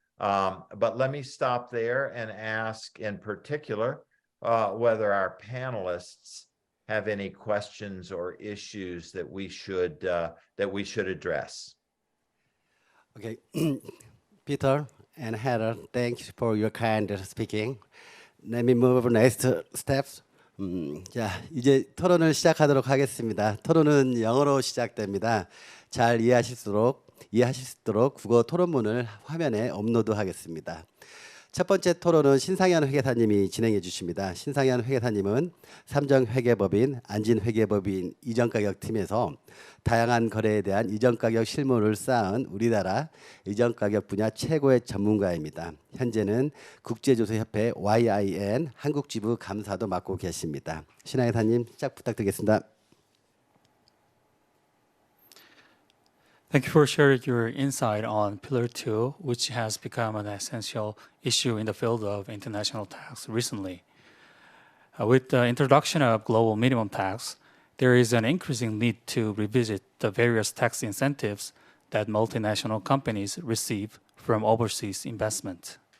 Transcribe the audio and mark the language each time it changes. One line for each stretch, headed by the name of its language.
English: But let me stop there and ask in particular whether our panelists have any questions or issues that we should address. Okay, Peter and Heather, thank you for your kind speaking. Let me move to next steps.
Korean: 자, 이제 토론을 시작하도록 하겠습니다. 토론은 영어로 시작됩니다. 잘 이해하실 수 있도록 국어 토론문을 화면에 업로드하겠습니다. 첫 번째 토론은 신상현 회계사님이 진행해 주십니다. 신상현 회계사님은 삼정회계법인, 안진회계법인 이전가격팀에서 다양한 거래에 대한 이전가격 실무를 쌓은 우리나라 이전가격 분야 최고의 전문가입니다. 현재는 국제조세협회 YIN 한국지부 감사도 맡고 계십니다. 신상현 회계사님 시작 부탁드리겠습니다.
English: Thank you for sharing your insight on Pillar 2, which has become an essential issue in the field of international tax recently. With the introduction of global minimum tax, there is an increasing need to revisit the various tax incentives that multinational companies receive from overseas investment.